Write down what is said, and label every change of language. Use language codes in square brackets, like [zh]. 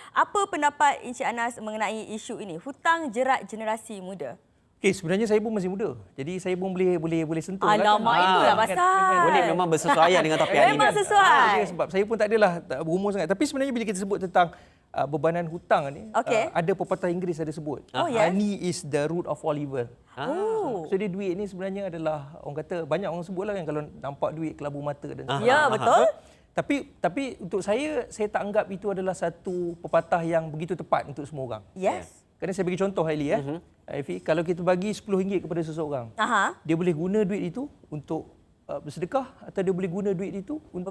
[ms] Apa pendapat Encik Anas mengenai isu ini? Hutang jerat generasi muda. Okey, sebenarnya saya pun masih muda. Jadi saya pun boleh sentuh. Alamak, itulah pasal. Boleh memang bersesuaian dengan topik hari ini. Memang sesuai. Sebab saya pun tak adalah berumur sangat. Tapi sebenarnya bila kita sebut tentang bebanan hutang ni, ada pepatah Inggeris ada sebut. [en] Money is the root of all evil. [ms] So dia duit ni sebenarnya adalah, orang kata banyak orang sebutlah kan kalau nampak duit kelabu mata dan sebagainya. Ya, betul. Tapi untuk saya tak anggap itu adalah satu pepatah yang begitu tepat untuk semua orang. [en] Yes. [ms] Kerana saya bagi contoh Hailey Aifee, kalau kita bagi RM10 kepada seseorang, dia boleh guna duit itu untuk bersedekah atau dia boleh guna duit itu untuk